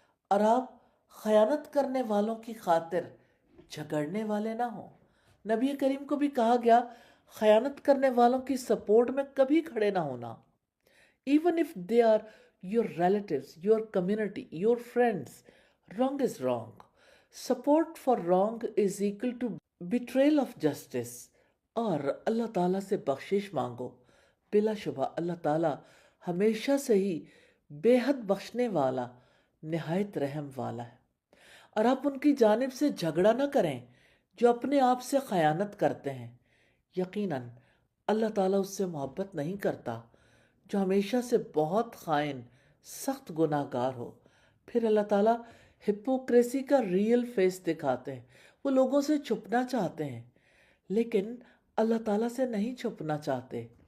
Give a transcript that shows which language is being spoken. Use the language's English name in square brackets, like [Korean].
[Urdu] اور آپ خیانت کرنے والوں کی خاطر جھگڑنے والے نہ ہوں۔ نبی کریم کو بھی کہا گیا خیانت کرنے والوں کی سپورٹ میں کبھی کھڑے نہ ہونا، [English] even if they are your relatives, your community, your friends. Wrong is wrong. Support for wrong is equal to betrayal of justice. [Urdu] اور اللہ تعالیٰ سے بخشش مانگو، بلا شبہ اللہ تعالیٰ ہمیشہ سے ہی بے حد بخشنے والا، نہایت رحم والا ہے۔ اور آپ ان کی جانب سے جھگڑا نہ کریں جو اپنے آپ سے خیانت کرتے ہیں، یقیناً اللہ تعالیٰ اس سے محبت نہیں کرتا جو ہمیشہ سے بہت خائن، سخت گناہ گار ہو۔ پھر اللہ تعالیٰ ہپوکریسی کا ریئل فیس دکھاتے ہیں۔ وہ لوگوں سے چھپنا چاہتے ہیں لیکن اللہ تعالیٰ سے نہیں چھپنا چاہتے،